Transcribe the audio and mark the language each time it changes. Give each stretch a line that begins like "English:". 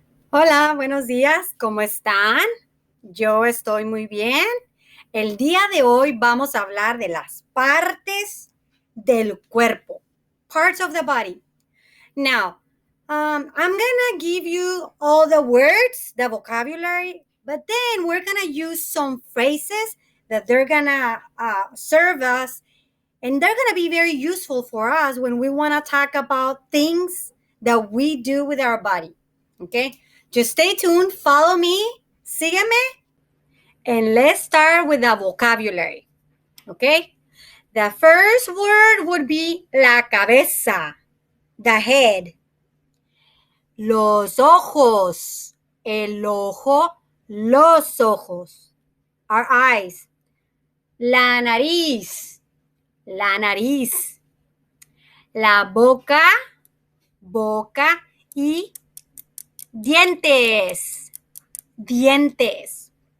Spanish: Hola, buenos días, ¿cómo están? Yo estoy muy bien. El día de hoy vamos a hablar de las partes del cuerpo,
English: parts of the body. Now, I'm gonna give you all the words, the vocabulary, but then we're gonna use some phrases that they're gonna serve us, and they're gonna be very useful for us when we wanna talk about things that we do with our body. Okay, just stay tuned, follow me, sígueme, and let's start with the vocabulary. Okay, the first word would be la cabeza, the head.
Spanish: Los ojos, el ojo, los ojos,
English: our eyes.
Spanish: La nariz, la nariz. La boca, boca y dientes, dientes.